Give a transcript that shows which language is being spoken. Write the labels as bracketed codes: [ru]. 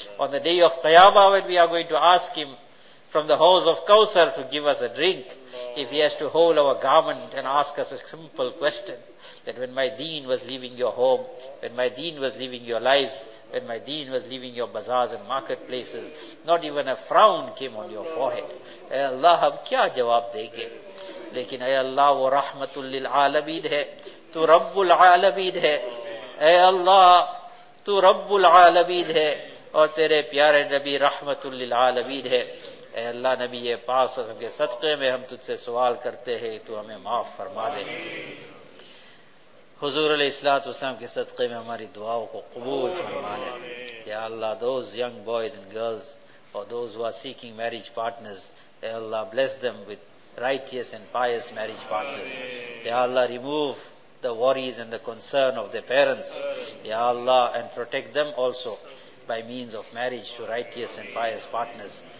[en] On the day of Qiyamah, when we are going to ask him from the house of Kausar to give us a drink, if he has to hold our garment and ask us a simple question, that when my deen was leaving your home, when my deen was leaving your lives, when my deen was leaving your bazaars and marketplaces, not even a frown came on your forehead. [ur] Ya Allah, hum kya jawab dege? لیکن اے اللہ وہ رحمت للعالمین ہے تو رب العالمین ہے اے اللہ تو رب العالمین ہے اور تیرے پیارے نبی رحمت للعالمین ہے اے اللہ نبی یہ پاک صلی اللہ علیہ وسلم کے صدقے میں ہم تجھ سے سوال کرتے ہیں تو ہمیں معاف فرما دے حضور علیہ الصلوۃ والسلام کے صدقے میں ہماری دعاؤں کو قبول فرما دے یا اللہ [en] those young boys and girls or those who are seeking marriage partners اے اللہ bless them with righteous and pious marriage partners. Ya Allah, remove the worries and the concern of their parents. Ya Allah, and protect them also by means of marriage to righteous and pious partners.